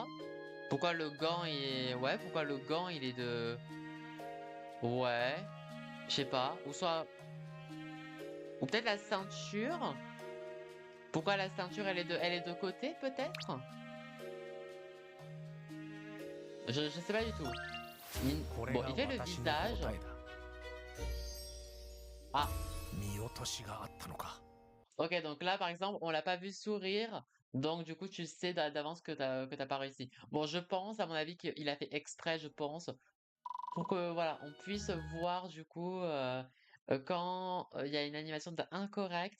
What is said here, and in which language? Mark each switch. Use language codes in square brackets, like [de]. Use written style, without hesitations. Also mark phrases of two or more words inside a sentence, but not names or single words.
[fr] Pourquoi le gant ouais, pourquoi le gant il est de. Ouais, je sais pas. Ou peut-être la ceinture. Pourquoi la ceinture elle est de côté, peut-être? Je sais pas du tout. [ja] これ [fr] Bon, [ja] が [fr] il fait le [ja] 私の [fr] visage. [ja] 答えだ。 [fr] Ah, [ja] 見落としがあったのか。 [fr] ok, donc là, par exemple, on l'a pas vu sourire. Donc, du coup, tu sais d'avance que t'as pas réussi. Bon, je pense, à mon avis, qu'il a fait exprès, je pense, pour que, voilà, on puisse voir, du coup, quand il y a une animation incorrecte.